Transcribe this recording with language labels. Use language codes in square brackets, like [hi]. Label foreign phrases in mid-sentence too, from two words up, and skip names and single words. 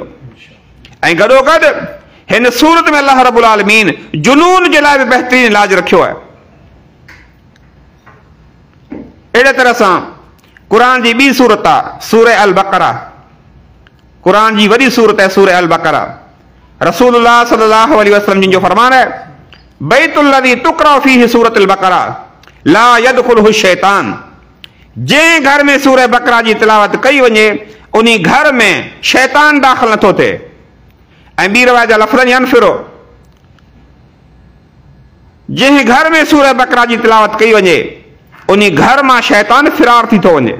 [sd] ऐं गॾोगॾु हिन सूरत में [ar] الله رب العالمين [sd] जुनून जे लाइ बि बहितरीन इलाज रखियो आहे। अहिड़े तरह सां क़ुरान जी ॿी सूरत आहे सूरह अल बक़रा। क़ुरान जी वॾी सूरत आहे सूरह अल बक़रा। रसूलुल्लाह [ar] صلى الله عليه وسلم [sd] जिन जो फरमान आहे, [ar] بيت الذي تقرأ فيه سورة البقرة لا يدخله شيطان. [sd] जंहिं घर में सूरह बक़रा जी तिलावत कई वञे, उन घर में शैतान दाख़िल नथो थिए। ऐं ॿी रवायत जा लफ़्ज़ यनफिरो, जंहिं घर में सूरह बक़रा जी तिलावत कई वञे, उन घर मां शैतान फिरार थी थो वञे।